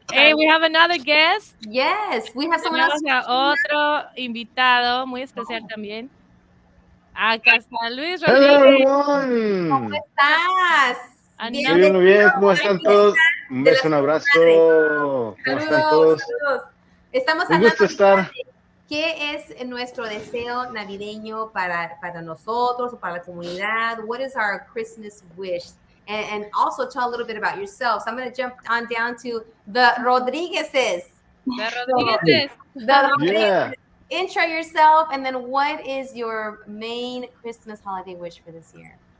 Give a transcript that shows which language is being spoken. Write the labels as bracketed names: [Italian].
[English] Hey, we have another guest. Yes, we have someone else. [Spanish] Tenemos a otro invitado muy especial también. Acá está Luis [English] Hello, [Spanish] Rodríguez. [English] everyone. [Spanish] ¿Cómo estás? Estoy muy bien, ¿cómo están todos? Un beso, un abrazo. ¿Cómo están todos? Saludos. Estamos Un gusto estar. ¿Qué es nuestro deseo navideño para nosotros o para la comunidad? [English] What is our Christmas wish? And also tell a little bit about yourself. So I'm going to jump on down to the Rodriguezes. Yeah. Intro yourself, and then what is your main Christmas holiday wish for this year?